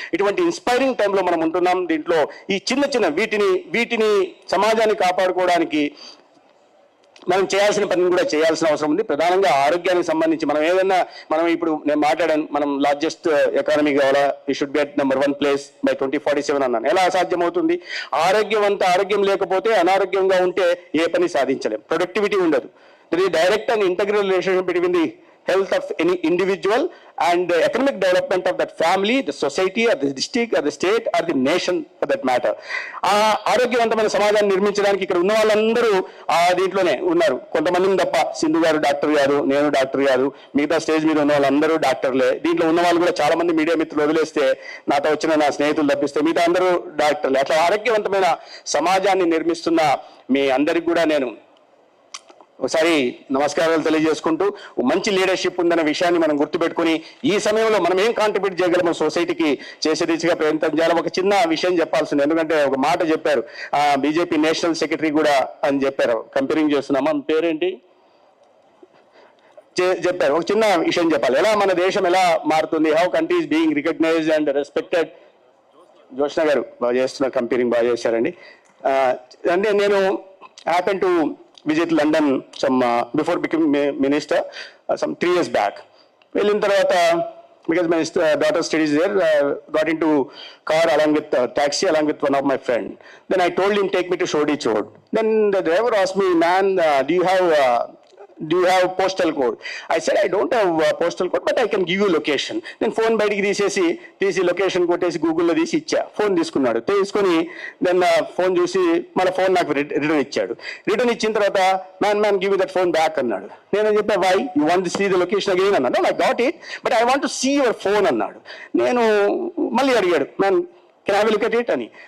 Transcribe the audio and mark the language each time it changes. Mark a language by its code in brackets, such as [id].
[te] ఇటువంటి ఇన్స్పైరింగ్ టైంలో మనం ఉంటున్నాం. దీంట్లో ఈ చిన్న వీటిని సమాజాన్ని కాపాడుకోవడానికి మనం చేయాల్సిన పనిని కూడా చేయాల్సిన అవసరం ఉంది. ప్రధానంగా ఆరోగ్యానికి సంబంధించి మనం ఇప్పుడు నేను మాట్లాడాను, మనం లార్జెస్ట్ ఎకానమీ కావాలా, [en] we should be at number 1 place by 2047 [te] అన్నాను. ఎలా సాధ్యమవుతుంది? ఆరోగ్యం లేకపోతే అనారోగ్యంగా ఉంటే ఏ పని సాధించలేం. ప్రొడక్టివిటీ ఉండదు. [en] There is direct and integral relationship between the health of any individual and the economic development of that family, the society, or the district, or the state, or the nation for that matter. [te] ఆరోగ్యవంతమైన సమాజాన్ని నిర్మించడానికి ఇక్కడ ఉన్న వాళ్ళందరూ దీంట్లోనే ఉన్నారు. కొంతమందిని తప్ప, సింధు గారు డాక్టర్ గారు, నేను డాక్టర్ గారు, మిగతా స్టేజ్ మీద ఉన్న వాళ్ళందరూ డాక్టర్లే. దీంట్లో ఉన్న వాళ్ళు కూడా చాలా మంది మీడియా మిత్రులు వదిలేస్తే, నాతో వచ్చిన నా స్నేహితులు తప్పిస్తే మిగతా అందరూ డాక్టర్లే. అట్లా ఆరోగ్యవంతమైన సమాజాన్ని నిర్మిస్తున్న మీ అందరికి కూడా నేను ఒకసారి నమస్కారాలు తెలియజేసుకుంటూ మంచి లీడర్షిప్ ఉందన్న విషయాన్ని మనం గుర్తుపెట్టుకుని ఈ సమయంలో మనం ఏం కాంట్రిబ్యూట్ చేయగలమో సొసైటీకి చేసే దిశగా ప్రయత్నం చేయాలి. ఒక చిన్న విషయం చెప్పాల్సింది, ఎందుకంటే ఒక మాట చెప్పారు, బీజేపీ నేషనల్ సెక్రటరీ కూడా అని చెప్పారు, కంపేరింగ్ చేస్తున్నామా, పేరేంటి చెప్పారు. ఒక చిన్న విషయం చెప్పాలి, ఎలా మన దేశం ఎలా మారుతుంది, [en] How country is being recognised and respected. [te] Joshna గారు బాగా చేస్తున్నారు, కంపేరింగ్ బాగా చేశారండి. అంటే నేను [en] Happen to visit London before becoming minister some 3 years back. [te] వెళ్ళిన తర్వాత [en] because my daughter studies there, got into car along with taxi along with one of my friend. Then I told him take me to Shoreditch Road. Then the driver asked me, man, do you have postal code? I said I don't have postal code, but I can give you location. [te] Then phone బయటికి తీసి location కొట్టేసి గూగుల్లో తీసి ఇచ్చా. Phone తీసుకున్నాడు, తీసుకొని then phone చూసి మళ్ళీ ఫోన్ నాకు రిటర్న్ ఇచ్చాడు. రిటర్న్ ఇచ్చిన తర్వాత [en] man give that phone back [te] అన్నాడు. నేను చెప్పా [en] Why you want to see the location again అన్నాడు. I got it but I want to see your phone [te] అన్నాడు. నేను మళ్ళీ అడిగాడు, [en] Man can I look at it అని.